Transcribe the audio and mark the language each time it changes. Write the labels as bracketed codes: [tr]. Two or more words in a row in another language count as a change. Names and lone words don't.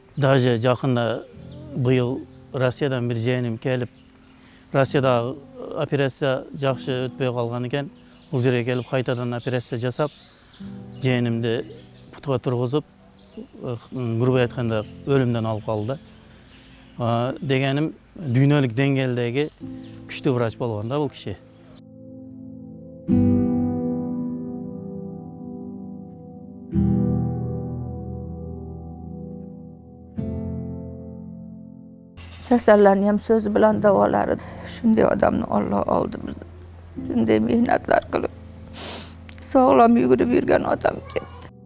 [ky] Даже жакында быйыл Россиядан бир жээним келип, Россияда операция жакшы өтпөй калган экен. Бул жерге келип кайтадан операция жасап, жээнимди путуга тургузуп, грубо айтканда өлүмдөн алып калды. Дегеним, дүйнөлүк деңгээлдеги күчтүү врач болгон да бул киши. [uz] Kasallarni ham so'zi bilan davolardi. Shunday odamni Alloh oldi bizni. Shunday mehnatlar qilib, sog'lom yugurib yurgan odam ekan.